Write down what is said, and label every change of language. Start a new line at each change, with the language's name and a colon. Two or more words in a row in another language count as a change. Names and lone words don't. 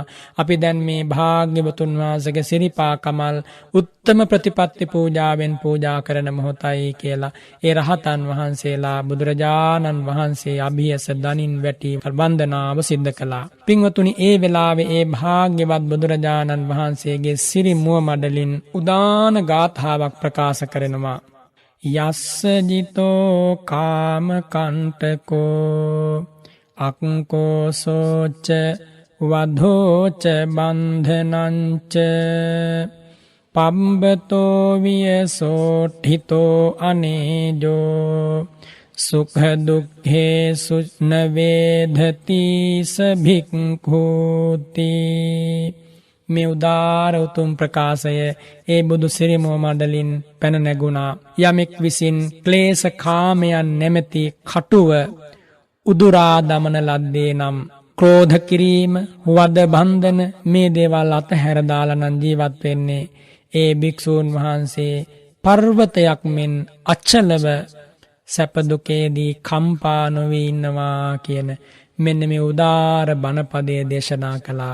Sinhala: අපි දැන් මේ භාග්‍යවතුන් වහන්සේගේ සිරිපා කමල් උත්තම ප්‍රතිපත්ති පූජාවෙන් පූජා කරන මොහොතයි කියලා ඒ රහතන් වහන්සේලා බුදුරජාණන් වහන්සේ අභියස දනින් වැටි වන්දනාව සිද්ධ කළා. පින්වතුනි ඒ වෙලාවේ ඒ භාග්‍යවත් බුදුරජාණන් වහන්සේගේ සිරි මුව මඩලින් උදාන ගාථාවක් ප්‍රකාශ කරනවා.
Pali: යස්ස ජිතෝ කාම කණ්ඨකෝ අක්කෝසෝච වධෝච බන්ධනංච පම්බතෝ වියසෝඨිතෝ අනේජෝ සුඛ දුක්ඛේ සුන වේධති සභික්ඛූති.
Sinhala: මේ උදාර උතුම් ප්‍රකාශය ඒ බුදු සිරිමුව මඩලින් පැන නැගුණා. යමෙක් විසින් ක්ලේශ කාමයන් නැමැති කටුව උදුරා දමන ලද්දේ නම් ක්‍රෝධ කිරීම වද බන්ධන මේ දේවල් අතහැර දාලා නම් ජීවත් වෙන්නේ ඒ භික්ෂූන් වහන්සේ පර්වතයක් මෙන් අචලව සැප දුකේදී කම්පා නොවී ඉන්නවා කියන මෙන්න මේ උදාර බණපදයේ දේශනා කළා.